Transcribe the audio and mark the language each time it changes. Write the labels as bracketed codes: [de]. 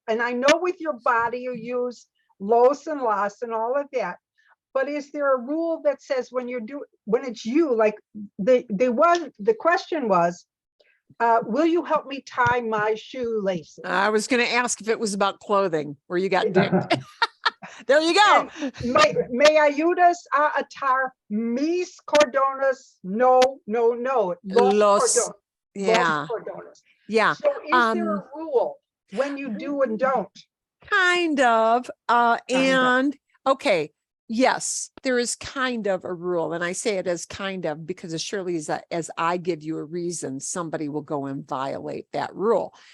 [en] And I know with your body you use los and las and all of that. But is there a rule that says when it's you, like the question was, will you help me tie my shoelaces? I was going to ask if it was about clothing where you got dinged. There you go. [es] Me ayudas a atar mis cordones? No. Los cordones. [en] Yeah. [es] Los cordones. [en] Yeah. So is there a rule when you do and don't? Kind of. And okay. Yes, there is kind of a rule. And I say it as kind of because as surely as I give you a reason, somebody will go and violate that rule.